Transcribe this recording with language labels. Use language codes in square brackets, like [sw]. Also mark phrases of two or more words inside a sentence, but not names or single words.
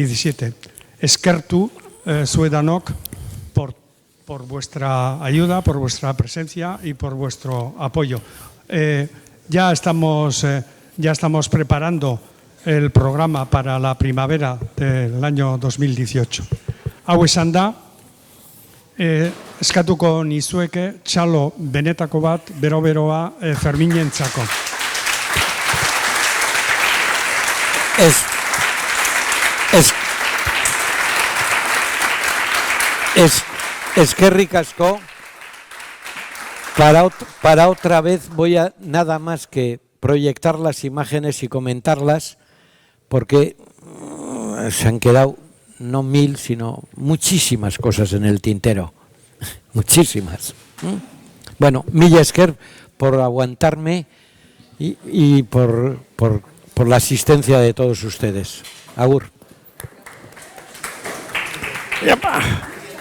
[eu] Eskertu zuedanok [es] por por vuestra ayuda, por vuestra presencia y por vuestro apoyo. Ya estamos preparando el programa para la primavera del año 2018. [eu] Hau esan da, eskatuko nizueke txalo benetako bat, bero-beroa Ferminentzako. Eskerrik asko. [es] Para otra vez voy a nada más que proyectar las imágenes y comentarlas, porque se han quedado no 1000, sino muchísimas cosas en el tintero. Muchísimas. Bueno, [eu] mila esker [es] por aguantarme y por la asistencia de todos ustedes. [eu] Agur. ¡Yapa!